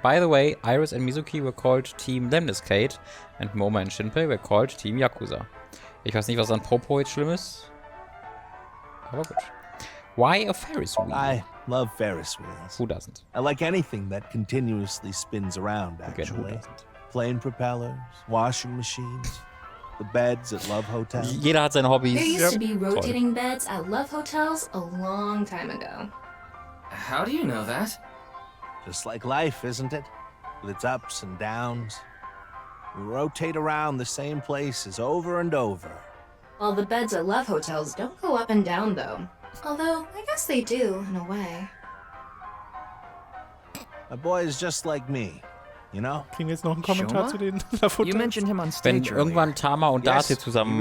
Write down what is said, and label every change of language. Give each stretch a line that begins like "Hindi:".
English: By the way, Iris and Mizuki were called Team Lemniscate and Moma and Shinpei were called Team Yakuza.
German: Ich weiß nicht, was an Popo jetzt schlimm ist. Aber gut.
English: Why a Ferris wheel? I love Ferris wheels. Who doesn't? I like anything that continuously spins around, Again, who actually. doesn't? Plane propellers, washing machines, the beds at Love Hotels.
German: Jeder hat seine Hobbys.
English: There used to be rotating beds at Love Hotels a long time ago. How do you know that? Just like life, isn't it? With its ups and downs. We rotate around the same places over and over. Well, the beds at Love Hotels don't go up and down, though. Although, I guess they do, in a way. My boy is just like me, you know?
German: Kriegen wir jetzt noch einen Kommentar zu den Love
English: You mentioned him on
German: Wenn
English: stage
German: irgendwann Tama und Darcy zusammen